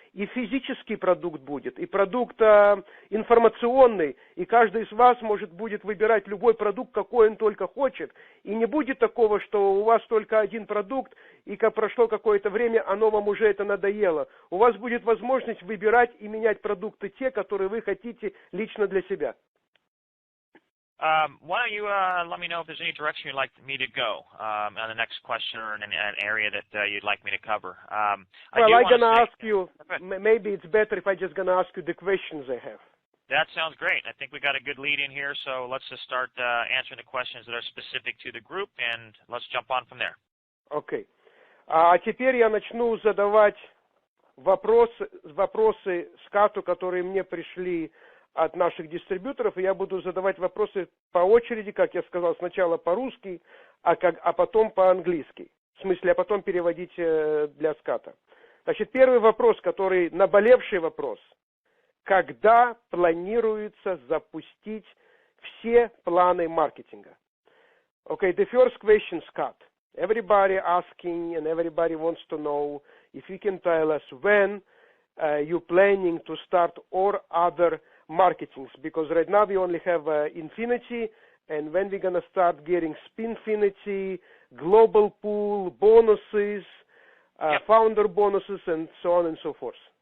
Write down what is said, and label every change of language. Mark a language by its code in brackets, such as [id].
[ru] И физический продукт будет, и продукт информационный, и каждый из вас будет выбирать любой продукт, какой он только хочет. И не будет такого, что у вас только один продукт, и как прошло какое-то время, оно вам уже это надоело. У вас будет возможность выбирать и менять продукты те, которые вы хотите лично для себя. [en] Why don't you let me know if there's any direction you'd like me to go on the next question or in an area that you'd like me to cover. I'm going to ask you, maybe it's better if I'm just going to ask you the questions I have. That sounds great. I think we got a good lead in here, so let's just start answering the questions that are specific to the group, and let's jump on from there. Okay. [ru] А теперь я начну задавать вопросы Скотту, которые мне пришли от наших дистрибьюторов, и я буду задавать вопросы по очереди, как я сказал, сначала по-русски, а потом по-английски. В смысле, а потом переводить для Скотта. Значит, первый вопрос, наболевший вопрос. Когда планируется запустить все планы маркетинга? [en] Okay, the first question, Scott. Everybody asking and everybody wants to know if you can tell us when you're planning to start or other marketings, because right now we only have Infinity, and when we're going to start getting Spinfinity, Global Pool, bonuses, founder bonuses, and so on and so forth.